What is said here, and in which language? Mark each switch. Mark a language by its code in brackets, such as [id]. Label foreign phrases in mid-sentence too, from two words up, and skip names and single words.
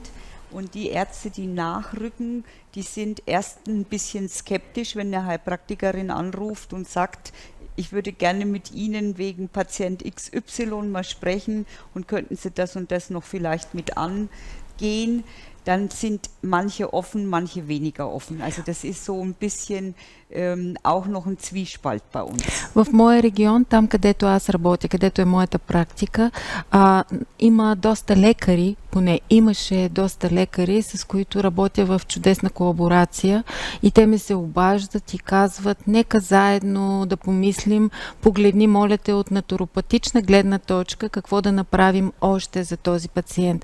[de] Und die Ärzte, die nachrücken, die sind erst ein bisschen skeptisch, wenn eine Heilpraktikerin anruft und sagt, ich würde gerne mit Ihnen wegen Patient XY mal sprechen und könnten Sie das und das noch vielleicht mit angehen. Dann sind manche offen, manche weniger offen. Also das ist so ein bisschen auch noch ein Zwiespalt bei uns. [bg] В моя регион, там където аз работя, където е моята практика, има доста лекари, поне имаше доста лекари, с които работя в чудесна колаборация и те ми се обаждат и казват, нека заедно да помислим, погледни, моля те, от натуропатична гледна точка, какво да направим още за този пациент.